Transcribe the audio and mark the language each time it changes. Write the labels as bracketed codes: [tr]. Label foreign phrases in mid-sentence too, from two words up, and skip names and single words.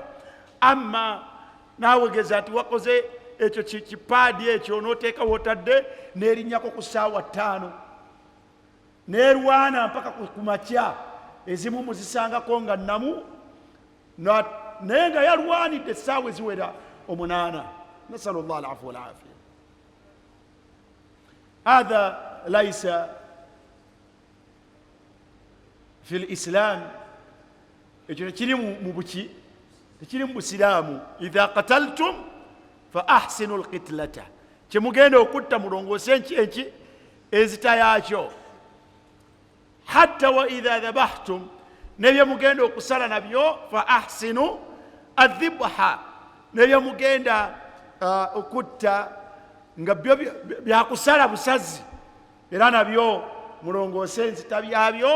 [lg] Amma naawegeza nti wakoze ekyo kipaadi ekyo n'oteeka wotadde n'erinnyako ku ssaawa 5, n'erwana mpaka ku makya, ezimu muzisangako nga nnamu, naye nga yalwanidde essaawa eziwera 8. [ar] نسأل الله العفو والعافية. هذا ليس في الإسلام, [lg] ekyo tekiri mu buki, tekiri mu busiraamu. [ar] إذا قتلتم فأحسنوا القتلة, [lg] kyemugenda okutta mulongoose enki enzita yaakyo. [ar] حتى وإذا ذبحتم, [lg] nebye mugenda okusala nabyo [ar] فأحسنوا الذبحة, [lg] nebye mugenda okutta nga byo byakusala busazi, era nabyo mulongoose enzita byabyo.